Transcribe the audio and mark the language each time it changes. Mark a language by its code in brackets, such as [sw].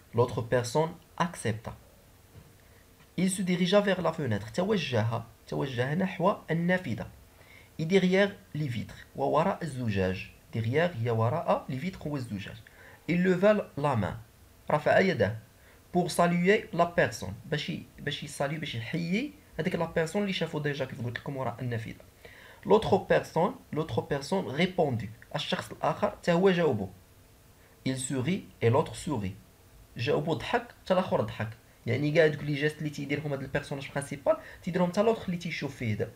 [fr] L'autre personne accepta. Il se dirigea vers la fenêtre. [ar] توجه نحو النافذة. [fr] Et derrière les vitres. [ar] ووراء الزجاج. [fr] Derrière [ar] هي وراء [fr] les vitres [ar] والزجاج. [fr] Il leva la main. [ar] رفع يده. [fr] Pour saluer la personne. [ar] باش يسالي باش يحيي هذيك [fr] la personne [ar] اللي شافوا ديجا كيف قلت لكم وراء النافذة. [fr] L'autre personne répondit. [ar] الشخص الآخر حتى هو جاوبه. [fr] Il sourit et l'autre sourit. [ar] جاوبو ضحك حتى الاخر ضحك. يعني كاع دوك لي جيست اللي تيديرهم هذا البيرسوناج برينسيبال تيديرهم حتى لوطخ اللي تيشوف فيه.